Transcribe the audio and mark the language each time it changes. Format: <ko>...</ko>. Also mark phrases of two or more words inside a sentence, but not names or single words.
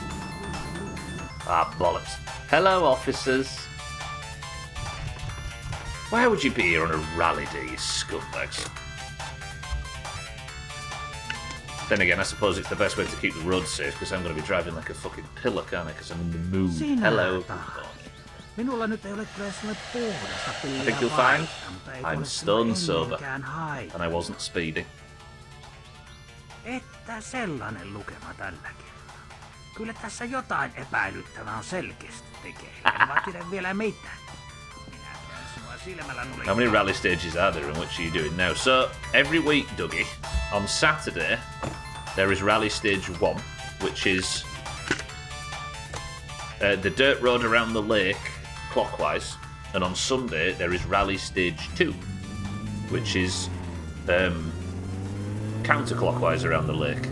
<en>Ah, bollocks. Hello, officers. Why would you be here on a rally day, you scumbags? Then again, I suppose it's the best way to keep the road safe, because I'm going to be driving like a fucking pillar, can't I? Because I'm in the mood. Hello.</en> <fi>Minulla nyt ei ole kyllä sellainen puhdasta</fi> <en>I think you'll find I'm stone sober, and I wasn't speeding.</en> <fi>Että sellainen lukema tällä kertaa. Kyllä tässä jotain epäilyttävää on selkeästi tekeillä. En vaan tiedä vielä mitään.</fi> <en>How many rally stages are there and which are you doing now? So, every week, Dougie, on Saturday, there is Rally Stage 1, which is the dirt road around the lake, clockwise. And on Sunday, there is Rally Stage 2, which is counterclockwise around the lake.</en>